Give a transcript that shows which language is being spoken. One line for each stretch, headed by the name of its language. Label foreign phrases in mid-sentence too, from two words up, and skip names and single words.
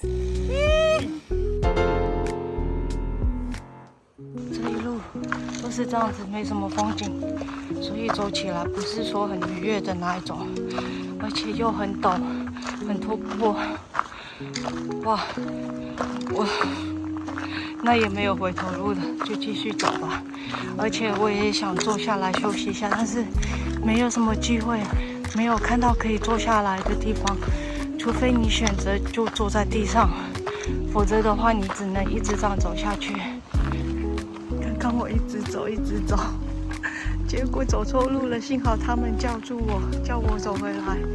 Chinese: 這一路都是這樣子，沒什麼風景，所以走起來不是說很愉悅的那一種，而且又很陡，很突破。哇，我那也沒有回頭路了，就繼續走吧。而且我也想坐下來休息一下，但是沒有什麼機會，沒有看到可以坐下來的地方，除非你選擇就坐在地上，否則的話你只能一直這樣走下去。剛剛我一直走，結果走錯路了，幸好他們叫住我，叫我走回來。